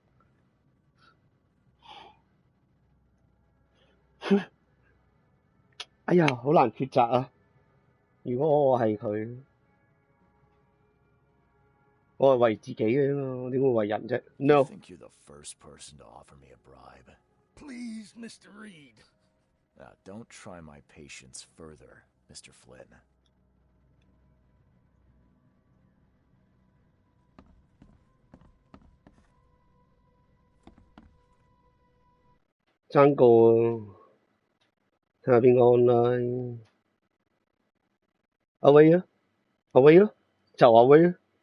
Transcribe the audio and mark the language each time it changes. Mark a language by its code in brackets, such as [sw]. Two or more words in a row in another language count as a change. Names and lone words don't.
[yue] 哎呀，好難抉擇啊！如果我係佢，我係為自己嘅嘛，我點會為人啫 ？No。 [en] I think you're the first person to offer me a bribe. Please, Mr. Reed. Now, don't try my patience further, Mr. Flynn. [yue] 爭個喎，睇下邊個 online。阿威啊，阿威咯，就阿威啊。